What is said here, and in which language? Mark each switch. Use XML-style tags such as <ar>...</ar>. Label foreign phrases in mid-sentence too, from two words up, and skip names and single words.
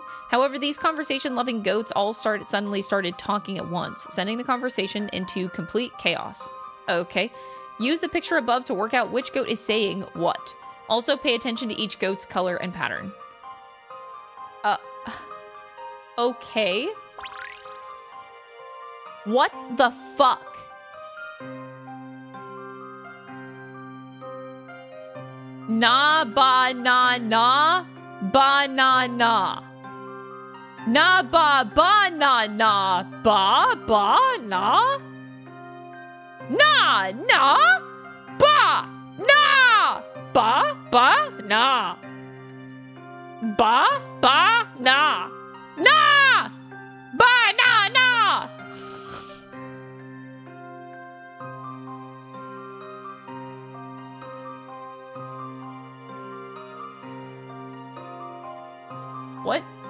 <en>However, these conversation-loving goats all suddenly started talking at once, sending the conversation into complete chaos. Okay. Use the picture above to work out which goat is saying what. Also, pay attention to each goat's color and pattern. Okay. What the fuck? Na ba na na ba na na. Na ba ba na na ba ba na. Na na ba na ba ba na. Ba ba na. Na ba na na. What?</en>